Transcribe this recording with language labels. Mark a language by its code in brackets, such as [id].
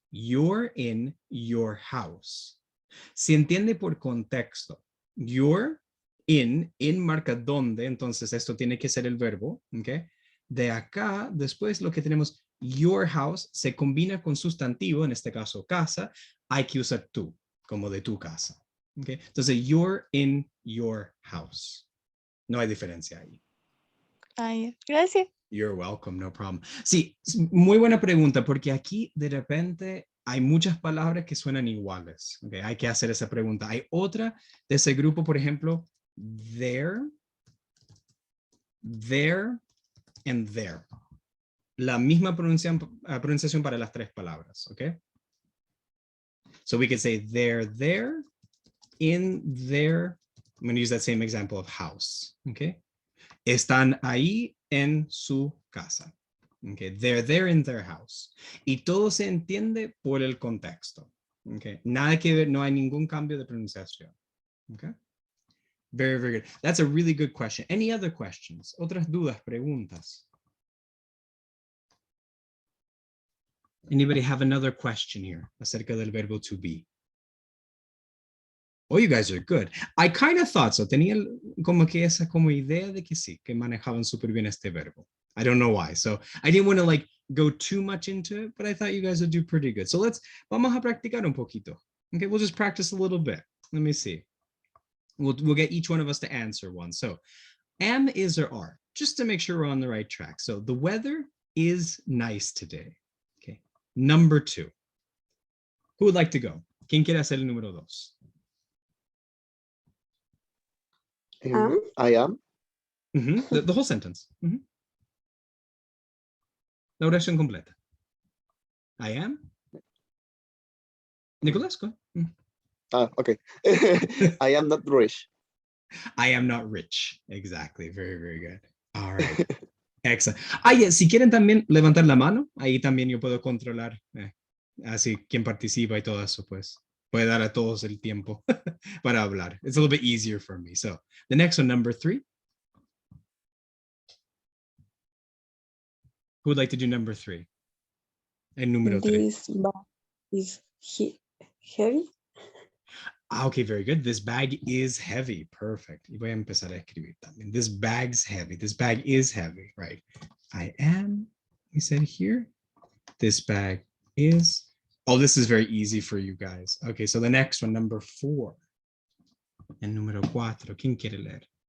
[en] You're in your house. [es] Se entiende por contexto. You're in marca dónde, entonces esto tiene que ser el verbo, okay. De acá, después lo que tenemos, your house, se combina con sustantivo, en este caso casa, hay que usar tú, como de tu casa. [en] Okay? [es] Entonces, [en] you're in your house. [es] No hay diferencia ahí. ay, gracias. [en] You're welcome, no problem. [es] Sí, muy buena pregunta, porque aquí de repente hay muchas palabras que suenan iguales. Okay? Hay que hacer esa pregunta. Hay otra de ese grupo, por ejemplo, there, and there. La misma pronunciación para las tres palabras, ¿ok? [en] So we could say they're there, in there. I'm going to use that same example of house, ¿ok? [es] Están ahí en su casa. [en] Okay, they're there in their house. [es] Y todo se entiende por el contexto. Okay, nada que ver, no hay ningún cambio de pronunciación. [en] Okay, very, very good. That's a really good question. Any other questions? [es] Otras dudas, preguntas? [en] Anybody have another question here [es] acerca del verbo [en] to be? Oh, you guys are good. I kind of thought so. [es] Tenía como que esa como idea de que sí, que manejaban súper bien este verbo. [en] I don't know why. So I didn't want to like go too much into it, but I thought you guys would do pretty good. So [es] vamos a practicar un poquito. [en] Okay, we'll just practice a little bit. Let me see. We'll get each one of us to answer one. So am, is, or are, just to make sure we're on the right track. So the weather is nice today. Okay, number 2. Who would like to go? [es] ¿Quién quiere hacer el número 2? [en] I am. The whole sentence. [es] La oración completa. [en] I am. Nicholas, go. Okay. I am not rich. I am not rich. Exactly. Very, very good. All right. Excellent. [es] Si quieren también levantar la mano, ahí también yo puedo controlar así quién participa y todo eso, pues. Puede dar a todos el tiempo para hablar. [en] It's a little bit easier for me. So the next one, number 3. Who would like to do number 3? [es] El número 3. [en] This bag is heavy. Okay, very good. This bag is heavy. Perfect. [es] Y voy a empezar a escribir también. [en] This bag's heavy. This bag is heavy, right? I am, we said here. This bag is, oh, this is very easy for you guys. Okay, so the next one, number 4. [es] El número 4, ¿quién quiere leer?